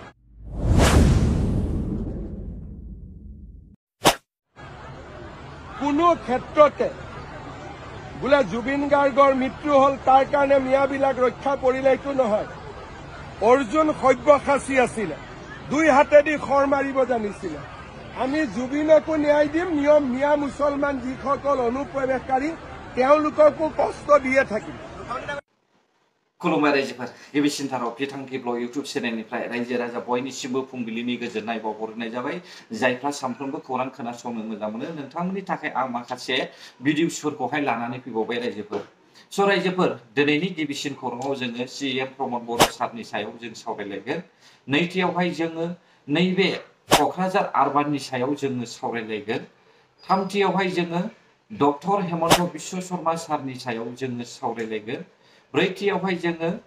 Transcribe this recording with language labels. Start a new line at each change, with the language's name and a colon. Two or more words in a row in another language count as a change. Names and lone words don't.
Assamese: কোনো ক্ষেত্ৰতে বোলে জুবিন গাৰ্গৰ মৃত্যু হল তাৰ কাৰণে মিয়াবিলাক ৰক্ষা পৰিলে এইটো নহয় অৰ্জুন সব্যসাচী আছিলে দুই হাতেদি খৰ মাৰিব জানিছিলে আমি জুবিনকো ন্যায় দিম নিয়ম মিয়া মুছলমান যিসকল অনুপ্ৰৱেশকাৰী তেওঁলোককো কষ্ট দিয়ে থাকিম
Bodo: खुलुमबाय रायजोफोर गिबिसिन थाराव बिथांखि
English: blog YouTube channel
Bodo: रायजो राजा बयनिसिमबो फुंबिलिनि गोजोननाय बावहरनाय जाबाय जायफ्रा सानफ्रोमबो खौरां खोनासंनो मोजां मोनो नोंथांमोननि थाखाय आं माखासे भिडिअसफोरखौहाय लानानै फैबावबाय रायजोफोर स' रायजोफोर दिनैनि गिबिसिन खौराङाव जोङो सीएम प्रमद बर' सारनि सायाव जों सावरायलायगोन नैथियावहाय जोङो नैबे क'क्राझार आरबाननि सायाव जोङो सावरायलायगोन थामथियावहाय जोङो डक्टर हेमन्त बिश्व शर्मा सारनि सायाव जोङो सावरायलायगोन ब्रैथियावहाय जोङो